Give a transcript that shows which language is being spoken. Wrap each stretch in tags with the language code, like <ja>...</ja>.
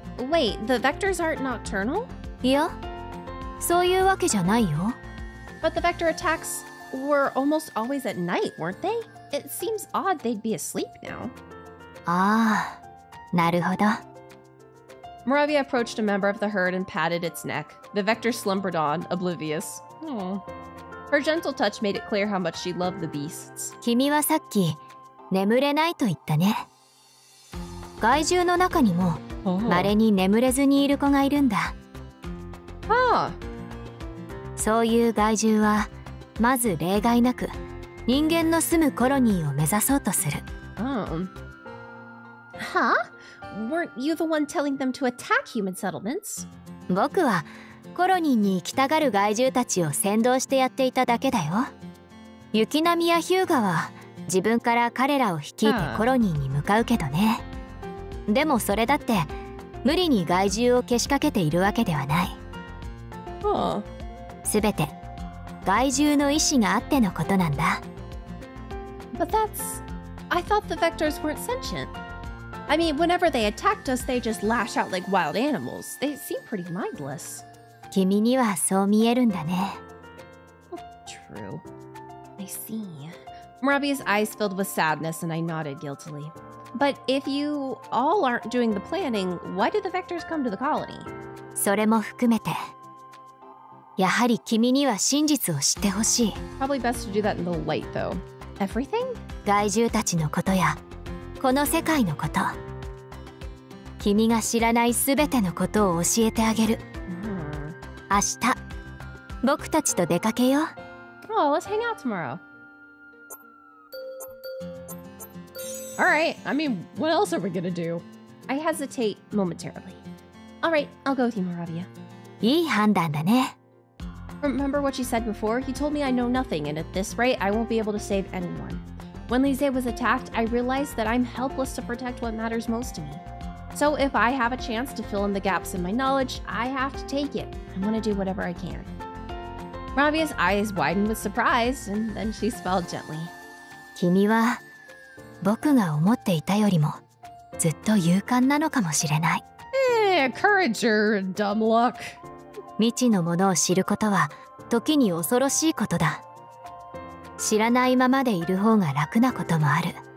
<en>Wait, the Vectors aren't nocturnal?</en> <ja>いや、そういうわけじゃないよ。</ja> <en>But the Vector attacks were almost always at night, weren't they? It seems odd they'd be asleep now.</en> <ja>ああ、なるほど。</ja> <en>Moravia approached a member of the herd and patted its neck. The Vector slumbered on, oblivious. Her gentle touch made it clear how much she loved the beasts.</en> <ja>君はさっき眠れないと言ったね。害獣の中にも稀に眠れずにいる子がいるんだ。そういう害獣はまず例外なく人間の住むコロニーを目指そうとする。</ja> <en>Huh? Weren't you the one telling them to attack human settlements?</en> <ja>僕はコロニーに行きたがる害獣たちを先導してやっていただけだよ。雪並やヒューガは自分から彼らを率いてコロニーに向かうけどね。でもそれだって無理に害獣をけしかけているわけではない。すべて害獣の意志があってのことなんだ。</ja> <en>But I thought the Vectors weren't sentient. I mean, whenever they attacked us, they just lash out like wild animals. They seem pretty mindless.</en> <ja>君にはそう見えるんだね。</ja> <en>True. I see. Murabia's eyes filled with sadness, and I nodded guiltily. But if you all aren't doing the planning, why did the Vectors come to the colony?</en> <ja>それも含めて、やはり君には真実を知ってほしい。</ja> <en>Probably best to do that in the light, though. Everything?</en> <ja>害獣たちのことや、この世界のこと。君が知らないすべてのことを教えてあげる。明日、僕たちと出かけよう。</ja> <en>Oh, let's hang out tomorrow. Alright, I mean, what else are we gonna do? I hesitate momentarily. Alright, I'll go with you, Moravia.</en> <ja>いい判断だね。</ja> <en>Remember what you said before? You told me I know nothing, and at this rate, I won't be able to save anyone. When Lise was attacked, I realized that I'm helpless to protect what matters most to me. So if I have a chance to fill in the gaps in my knowledge, I have to take it. I want to do whatever I can. Moravia's eyes widened with surprise, and then she smiled gently.</en> <ja>君は僕が思っていたよりもずっと勇敢なのかもしれない。</ja> <en>Courage or dumb luck.</en> <ja>未知のものを知ることは時に恐ろしいことだ。知らないままでいる方が楽なこともある。</ja>